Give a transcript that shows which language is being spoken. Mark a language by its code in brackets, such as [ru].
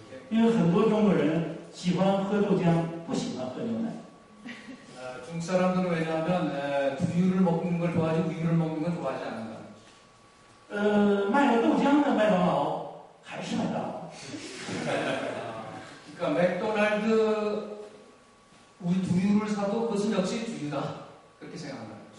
[zh] 因为很多中国人喜欢喝豆浆，不喜欢喝牛奶。 [ko] 중국 사람들은 왜냐하면 두유를 먹는 걸 좋아하지 우유를 먹는 걸 좋아하지 않는다. [zh] 卖了豆浆的麦当劳还是麦当劳。 [ko] 그러니까 맥도날드 두유를 사도 그것은 역시 두유다. 그렇게 생각한다.